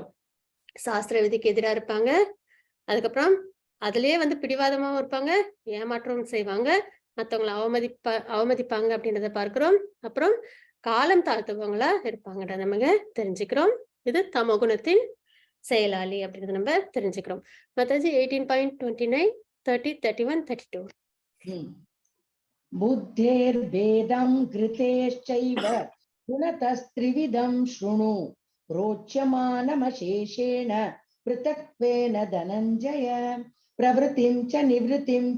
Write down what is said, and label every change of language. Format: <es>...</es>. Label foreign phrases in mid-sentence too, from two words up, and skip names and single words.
<ta>சாஸ்திர விதிக்கு எதிராக இருப்பாங்க, அதுக்கப்புறம் அதுலயே பிடிவாதமாவும் இருப்பாங்க, ஏமாற்றமும் செய்வாங்க, மற்றவங்களை அவமதிப்பாங்க அப்படின்றத பார்க்கிறோம். அப்புறம் காலம் தாழ்த்துவங்களா இருப்பாங்கன்றத நம்ம தெரிஞ்சுக்கிறோம். இது தமோகுணத்தின் செயலாளி அப்படின்றத நம்ம தெரிஞ்சுக்கிறோம். மாதாஜி 18.29, 30, 31, 32.</ta> <sa>बुद्धेर्भेदं कृतेश्चैव गुणतस्त्रिविधं शृणु रोच्यमानमशेषेण पृथक्त्वेन धनञ्जय प्रवृत्तिं च निवृत्तिं च</sa>